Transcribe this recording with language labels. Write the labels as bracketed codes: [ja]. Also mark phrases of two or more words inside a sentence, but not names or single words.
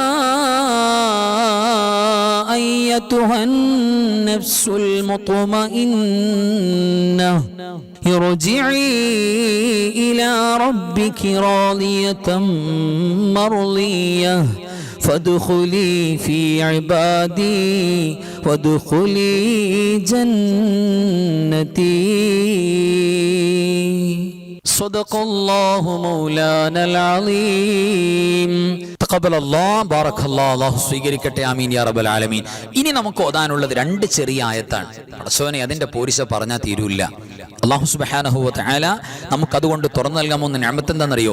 [ar] أيتها النفس المطمئنة ارجعي إلى ربك راضية مرضية فادخلي في عبادي وادخلي جنتي صدق الله مولانا العليم. تقبل الله، بارك الله, [ml] അല്ലാഹു സ്വീകരിക്കട്ടെ. [ar] آمين يا رب العالمين. [ml] ഇനി നമുക്ക് ഓതാനുള്ളത് 2 ചെറിയ ആയത്താണ്. പടച്ചോനെ, അതിന്റെ പോരിശ പറഞ്ഞാൽ തീരൂല്ല. [ar] الله سبحانه وتعالى [ml] നമുക്കതുകൊണ്ട് തുറന്നു നൽകാമെന്ന നിഅമത്ത് എന്താണെന്നറിയോ?